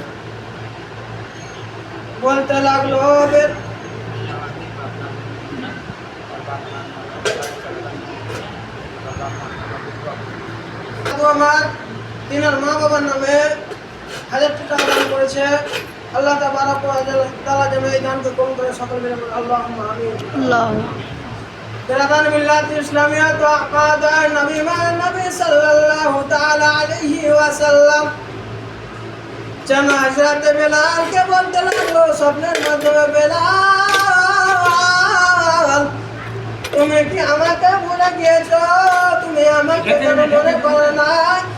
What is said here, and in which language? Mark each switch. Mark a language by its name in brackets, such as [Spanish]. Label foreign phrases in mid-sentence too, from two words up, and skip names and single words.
[Bangla] বলতে লাগলো, আমার তিনার মা বাবার নামে 1000 টাকা দান করেছে। [Arabic] الله تبارك و تعالى [Bangla] যেন এই দানকে কবুল করে সকল মিলে [Arabic] اللهم آمين. [Urdu] برادران ملت اسلامیہ تو احمد نبی نبی صلی اللہ تعالی علیہ وسلم [Bangla] যেন হযরত বেলাল কে বলতে লাগলো স্বপ্নের মাধ্যমে, বেলাল তুমি কি আমাকে ভুলে গিয়েছো? তুমি আমাকে কেন মনে করো নাই?